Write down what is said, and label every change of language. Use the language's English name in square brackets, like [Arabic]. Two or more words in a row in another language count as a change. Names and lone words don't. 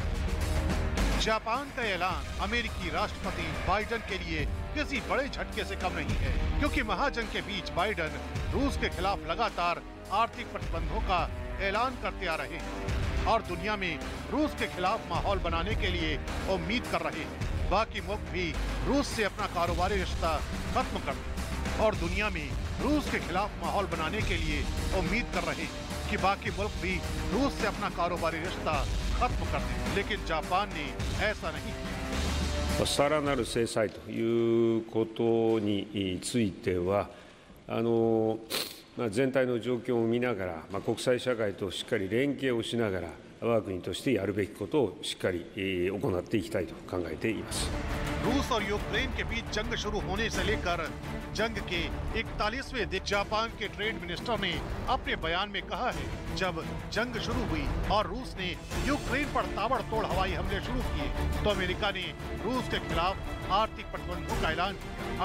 [Hindi] जापान का ऐलान अमेरिकी राष्ट्रपति बाइडेन के लिए किसी बड़े झटके से कम नहीं है, क्योंकि महाजंग के बीच बाइडेन रूस के खिलाफ लगातार आर्थिक प्रतिबंधों का ऐलान करते आ रहे हैं और दुनिया में रूस के खिलाफ माहौल बनाने के लिए उम्मीद कर रहे हैं। बाकी मुल्क भी रूस से अपना कारोबारी रिश्ता खत्म कर दें और दुनिया में रूस के खिलाफ माहौल बनाने के लिए उम्मीद कर रहे हैं कि बाकी मुल्क भी रूस से अपना कारोबारी रिश्ता खत्म कर दें। लेकिन जापान ने ऐसा नहीं किया। [Japanese] さらなる制裁ということについては全体の状況を見ながら、国際社会としっかり連携をしながら我が国としてやるべきことをしっかり行っていきたいと考えています。 [Hindi] रूस और यूक्रेन के बीच जंग शुरू होने से लेकर जंग के 41वें दिन जापान के ट्रेड मिनिस्टर ने अपने बयान में कहा है, जब जंग शुरू हुई और रूस ने यूक्रेन पर ताबड़तोड़ हवाई हमले शुरू किए तो अमेरिका ने रूस के खिलाफ आर्थिक प्रतिबंधों का ऐलान किया।